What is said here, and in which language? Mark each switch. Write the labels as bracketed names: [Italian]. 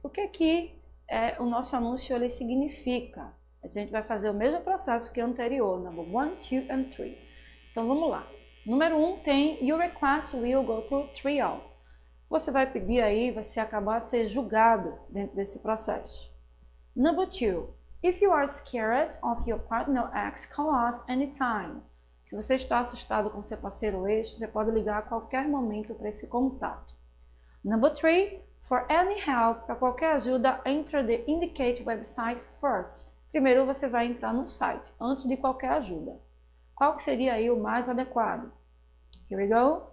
[Portuguese] O que o nosso anúncio ele significa? A gente vai fazer o mesmo processo que o anterior, number 1, 2 and 3. Então vamos lá. Número 1 tem your request will go to trial. Você vai pedir aí, você acabar de ser julgado dentro desse processo. [English] Number 2, if you are scared of your partner ex, call us anytime. [Portuguese] Se você está assustado com seu parceiro ou ex, você pode ligar a qualquer momento para esse contato. [English] Number 3, for any help, para qualquer ajuda, enter the indicate website first. [Portuguese] Primeiro você vai entrar no site, antes de qualquer ajuda. Qual que seria aí o mais adequado? Here we go.